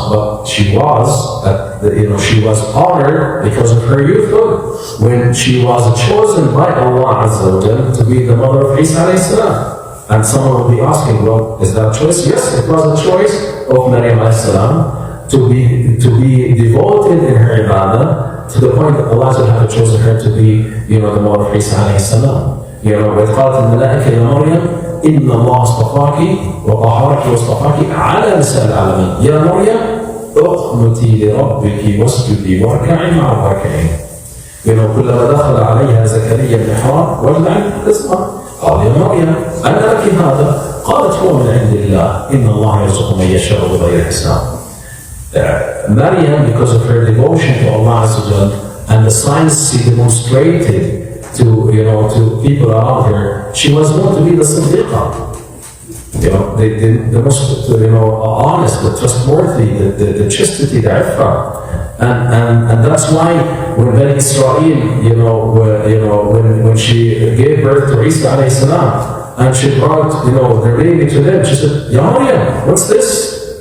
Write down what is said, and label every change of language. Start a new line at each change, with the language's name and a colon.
English: But she was, she was honored because of her youthhood, when she was chosen by Allah Azza wa Jal to be the mother of Isa alayhi salam. And someone will be asking, well, is that a choice? Yes, it was a choice of Maryam alayhi salam to be devoted in her ibadah, to the point that Allah had chosen her to be, the mother of Isa alayhi salam.
Arabic: وإذ قالت الملائكة يا مريم إن الله اصطفاك وطهرك واصطفاك على نساء العالمين يا مريم اقنتي لربك واسجدي واركعي مع الراكعين. كلما دخل عليها زكريا المحراب وجد عندها رزقا قال يا مريم أن لك هذا؟ قالت هو من عند الله إن الله يرزق من يشاء بغير حساب.
English: Maryam, because of her devotion to Allah Azza wa Jal, and the science she demonstrated to people around her, she was known to be the Siddiqa. The most honest, the trustworthy, the chastity, the iffah. And that's why when Bani Israel, when she gave birth to Isa alayhi salam, and she brought, the baby to them, she said, Ya Maryam, what's this?